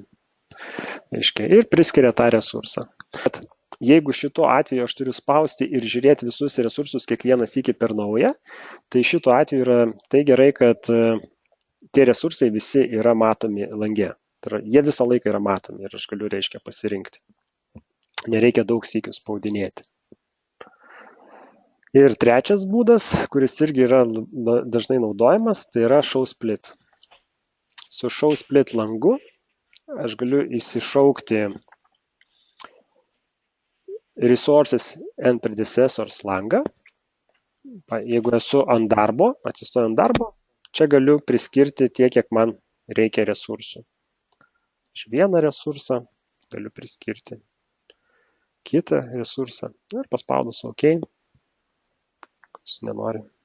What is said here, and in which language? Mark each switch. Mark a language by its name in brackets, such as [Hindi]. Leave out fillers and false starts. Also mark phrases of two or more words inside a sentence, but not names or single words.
[Lithuanian] Ir priskiria tą resursą. Bet jeigu šituo atveju aš turiu spausti ir žiūrėti visus resursus kiekvieną sykį per naują, tai šituo atveju yra tai gerai, kad tie resursai visi yra matomi lange. Tai jie visą laiką yra matomi ir aš galiu, reiškia, pasirinkti. Nereikia daug sykių spaudinėti. Ir trečias būdas, kuris irgi yra dažnai naudojamas, tai yra [English] show split. [Lithuanian] Su [English] show split [Lithuanian] langu aš galiu įsišaukti [English] resources and predecessors [Lithuanian] langą. Jeigu esu ant darbo, atsistoju ant darbo, čia galiu priskirti tiek, kiek man reikia resursų. Aš vieną resursą galiu priskirti, kitą resursą ir paspaudus OK. Kas nenori.